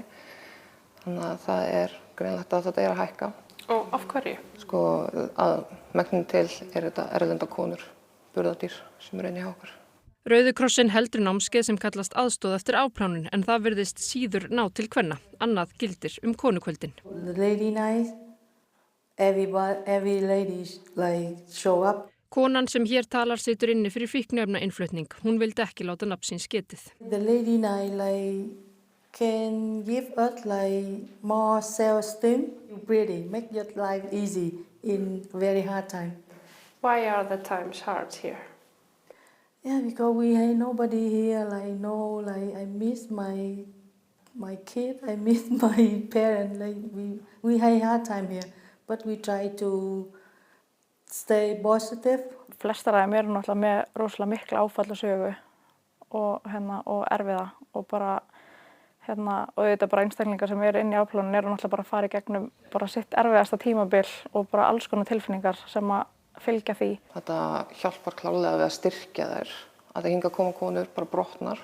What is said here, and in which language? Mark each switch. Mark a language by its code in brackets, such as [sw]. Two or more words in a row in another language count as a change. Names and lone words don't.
[is] Þannig að það greinlegt að þetta að hækka. Og af hverju? Sko að megninu til þetta erlenda konur, burðardýr sem inni hjá okkur. Rauði krossinn heldur námskeið sem kallast aðstoð eftir afplánun en það virðist síður ná til kvenna. Annað gildir konukvöldin. [en] The lady night, every ladies show up. [is] Konan sem hér talar situr inni fyrir fíkniefnainnflutning. Hún vildi ekki láta nafn síns getið. [en] The lady night can give us more self-esteem. Breathing, make your life easy in very hard time. Why are the times hard here? Yeah, because we have nobody here. I miss my kid. I miss my parents. We have hard time here, but we try to stay positive. [is] Flestar af þeim eru náttúrulega með rosalega mikla áfallasögu og erfiða og bara og þetta bara einstaklingar sem eru inn í afplánun eru náttúrulega bara að fara í gegnum bara sitt erfiðasta tímabil og bara alls konar tilfinningar sem að fylgja því. Þetta hjálpar klárlega við að styrkja þær, að það hingað koma konur bara brotnar.